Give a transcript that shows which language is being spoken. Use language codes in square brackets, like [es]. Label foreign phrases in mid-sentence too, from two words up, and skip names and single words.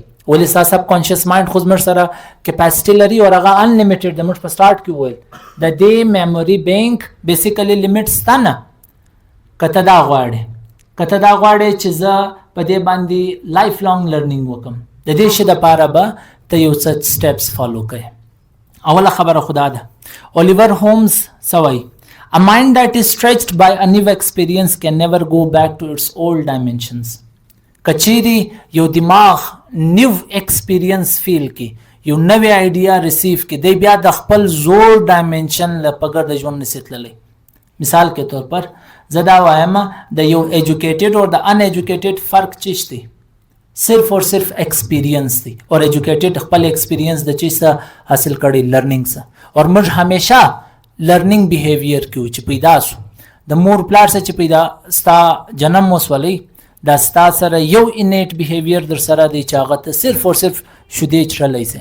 [ps] ولې ستا [en] subconscious mind [ps] خو زموږ سره کیپاسټي لري او هغه انلیمیټډ د موږ په سټارټ کې وویل د دې [en] memory bank basically limit [ps] سته نه. که ته دا غواړې چې زه په دې باندې [en] life long learning [ps] وکم، د دې شي دپاره به ته یو څه [en] steps follow [ps] کوې. اوله خبره خدا ده. الیور هومز څه وایي؟ [en] A mind that is stretched by a new experience can never go back to its old dimensions. [ps] کچیری یو دماغ [en] new experience feel [ps] کی، یو نوی [en] idea receive [ps] کی، دی بیا د خپل زوړ ډایمنشن له پګر د ژوند نشي تللی. [ur] مثال کے طور پر [ps] زه دا وایم د یو ایجوکیټډ او د ان ایجوکیټډ فرق چیش دی؟ [ur] صرف اور صرف [ps] ایکسپیرینس دی. اور ایجوکیټډ خپل ایکسپیرینس د چیز حاصل کړي لرنینګ سره. اور موږ همیشه [en] learning behaviour [ps] کیو چې پیدا سو د مور پلار سره چې پیدا ستا جنم وسولی دا ستا سره یو [en] innate behaviour [ps] در سره دی چې هغه ته [ur] صرف اور صرف [ps] شیدې چړلی سي.